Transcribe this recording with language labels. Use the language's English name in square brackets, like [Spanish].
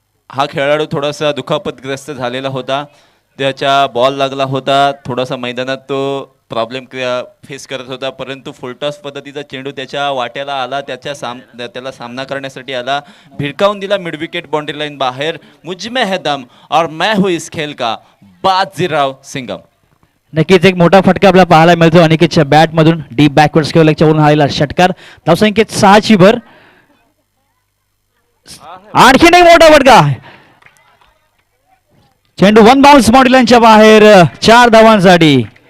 [Marathi] हा खेळाडू थोडासा दुखापतग्रस्त झालेला होता, त्याच्या बॉल लागला होता, थोडासा मैदानात तो प्रॉब्लेम फेस करत होता, परंतु फुलटॉस पद्धतीचा चेंडू त्याच्या वाट्याला आला, त्याला सामना करण्यासाठी आला, भिरकावून दिला मिड विकेट बाउंड्री लाईन बाहेर. [Hindi] मुझमें है दम और मैं हूँ इस खेल का बाजीराव सिंघम. [Marathi] नक्कीच एक मोठा फटका आपल्याला पाहायला मिळतो अनिकेतच्या बॅटमधून, डीप बॅकवर्ड स्क्वेअर लेगच्या वरून आलेला षटकार. धावसंख्येत 6ची भर. आणखीन एक मोठा फटका, चेंडू वन बाउन्स बाउंड्री लाईनच्या बाहेर, 4 धावांसाठी.